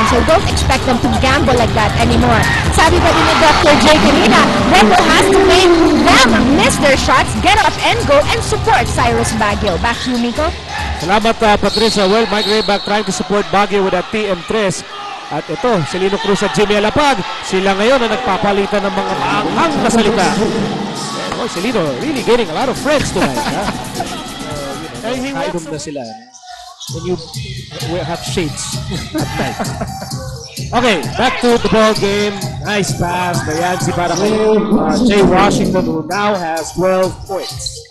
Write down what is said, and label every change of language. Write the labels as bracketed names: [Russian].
[English] So don't expect them to gamble like that anymore. [Filipino] Sabi pa din ni Dr. [English] J kanina, Red Bull has to make them miss their shots, get up and go, and support Cyrus Baguio. Back to you, Miko. [Filipino] Salamat Patricia. [English] Well, Mike Rayback trying to support Baguio with that TM3. [Filipino] At ito, Celino Cruz at Jimmy Alapag. Sila ngayon na nagpapalitan ng mga maanghang na salita. [English] And, Celino really gaining a lot of friends tonight. [Filipino] Kainom na sila. [English] When you have shades at night. Okay, back to the ball game. Nice pass by Yancy [Filipino] para kay [English] Jay Washington, who now has 12 points.